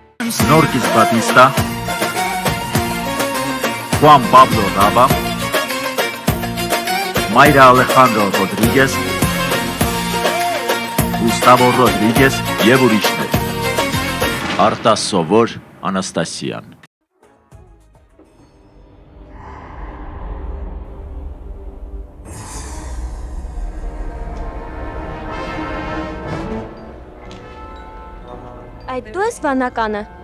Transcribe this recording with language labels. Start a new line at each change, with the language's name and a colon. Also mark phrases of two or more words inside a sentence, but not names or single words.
Armenian: Norquis Batista, Juan Pablo Raba, Mayra Alejandro Rodríguez, Gustavo Rodríguez եւ ուրիշներ։ Արտասովոր Անաստասյան։ Այդ դու ես վանականը։